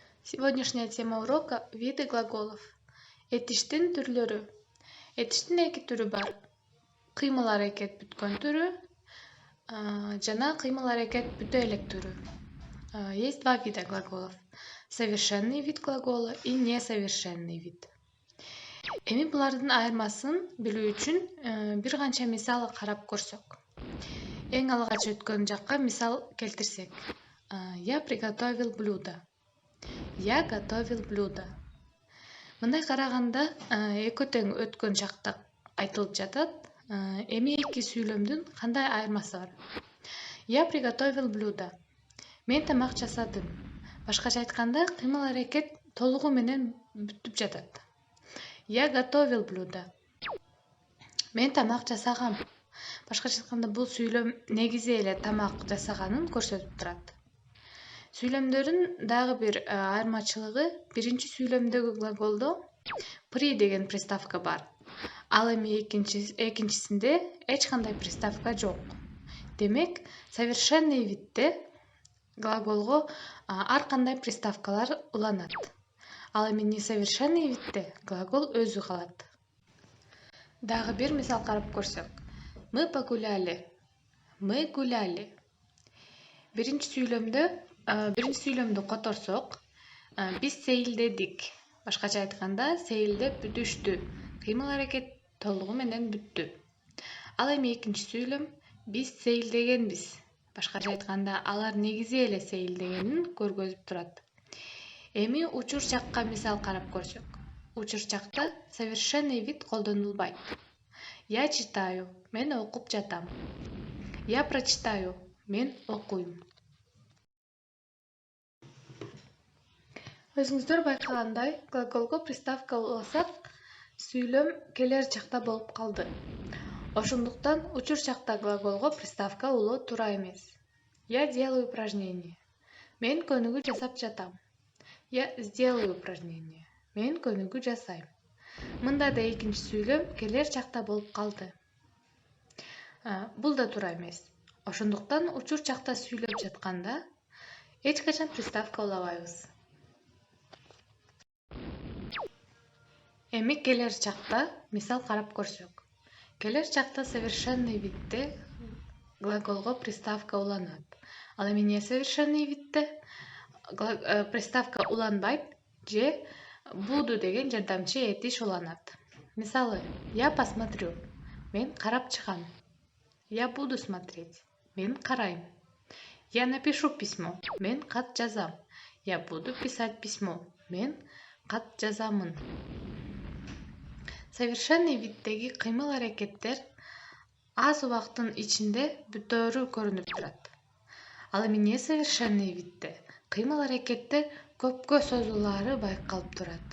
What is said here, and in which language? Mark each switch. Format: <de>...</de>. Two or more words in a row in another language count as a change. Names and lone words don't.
<ru>Сегодняшняя тема урока – виды глаголов.</ru> <ky>Этиштин түрлөрү. Этиштин эки түрү бар. Кыймыл аракет бүткөн түрү жана кыймыл аракет бүтө элек түрү.</ky> <ru>Есть два вида глаголов. Совершенный вид глагола и несовершенный вид.</ru> <ky>Эми булардын айырмасын билүү үчүн бир канча мисал карап көрсөк. Эң алгач өткөн жакка мисал келтирсек.</ky> <ru>Я приготовил блюдо. Я готовил блюдо.</ru> <ky>Мындай караганда экөө тең өткөн жакта айтылып жатат. Эми эки сүйлөмдүн кандай айырмасы бар?</ky> <ru>Я приготовил блюдо.</ru> <ky>Мен тамак жасадым. Башкача айтканда, кыймыл аракет толугу менен бүтүп жатат.</ky> <ru>Я готовил блюдо.</ru> <ky>Мен тамак жасагам. Башкача айтканда, бул сүйлөм негизи эле тамак жасаганын көрсөтүп турат. Сүйлөмдөрдүн дагы бир айырмачылыгы, биринчи сүйлөмдөгү глаголдо при деген приставка бар. Ал эми экинчисинде эч кандай приставка жок. Демек,</ky> <ru>совершенный видде</ru> <ky>глаголго ар кандай приставкалар уланат. Ал эми</ky> <ru>несовершенный видде</ru> <ky>глагол өзү калат. Дагы бир мисал карап көрсөк.</ky> <ru>Мы погуляли. Мы гуляли.</ru> <ky>Биринчи сүйлөмдү которсок, биз сейилдедик. Башкача айтканда, сейилдеп бүтүштү. Кыймыл аракет толугу менен бүттү. Ал эми экинчи сүйлөм, биз сейилдегенбиз. Башкача айтканда, алар негизи эле сейилдегенин көргөзүп турат. Эми учурчакка мисал карап көрсөк. Учурчакта</ky> <ru>совершенный вид</ru> <ky>колдонулбайт.</ky> <ru>Я читаю.</ru> <ky>Мен окуп жатам.</ky> <ru>Я прочитаю.</ru> <ky>Мен окуйм. Өзүңүздөр байкагандай, глаголго приставка уласак, сүйлөм келер чакта болуп калды. Ошондуктан учур чакта глаголго приставка улоо туура эмес.</ky> <ru>Я делаю упражнение.</ru> <ky>Мен көнүгүү жасап жатам.</ky> <ru>Я сделаю упражнение.</ru> <ky>Мен көнүгүү жасайм. Мында да экинчи сүйлөм келер чакта болуп калды. Бул да туура эмес. Ошондуктан учур чакта сүйлөп жатканда эч качан приставка улабайбыз. Эми келер чакта мисал карап көрсөк. Келер чакта</ky> <ru>совершенный видде</ru> <ky>глаголго приставка уланат. Ал эми</ky> <ru>несовершенный видде</ru> <ky>приставка уланбайт же буду деген жардамчы этиш уланат. Мисалы,</ky> <ru>я посмотрю.</ru> <ky>Мен карап чыгам.</ky> <ru>Я буду смотреть.</ru> <ky>Мен карайм.</ky> <ru>Я напишу письмо.</ru> <ky>Мен кат жазам.</ky> <ru>Я буду писать письмо.</ru> <ky>Мен кат жазамын.</ky> <ru>Совершенный виддеги</ru> <ky>кыймыл аракеттер аз убакыттын ичинде бүтөөрү көрүнүп турат. Ал эми</ky> <ru>несовершенный видде</ru> <ky>кыймыл аракеттер көпкө созулаары байкалып турат.</ky>